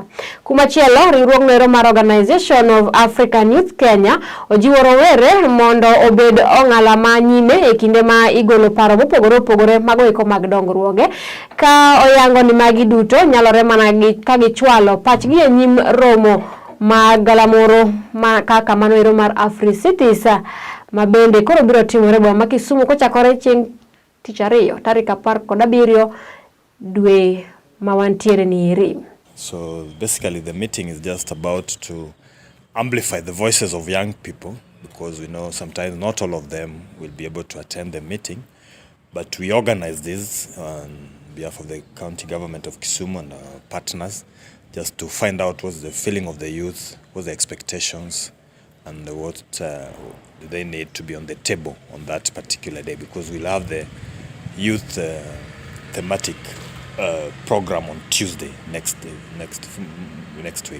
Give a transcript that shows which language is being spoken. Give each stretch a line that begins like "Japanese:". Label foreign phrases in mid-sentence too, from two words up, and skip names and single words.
Luo (Kenya and Tanzania): Kumachielo riwruogno mar Organization of African Youth Kenya ojiwo rowere mondo obed ong'ala ma nyime e kinde ma igolo paro mopogore opogore mago eko mag dongruoge ka oyango ni magi duto nyalore mana ka gichwalo pachgi e nyim romo ma galamoro ma kaka manoero mar Africities ma bende koro biro timore boma ma Kisumu kochakore chieng' tich ariyo tarik 17 dwe ma wantiere ni iri.
English: So basically the meeting is just about to amplify the voices of young people, because we know sometimes not all of them will be able to attend the meeting, but we organize this on behalf of the county government of Kisumu and our partners just to find out what's the feeling of the youth, what's the expectations, and what they need to be on the table on that particular day, because we'll have the youth thematic program on Tuesday next week.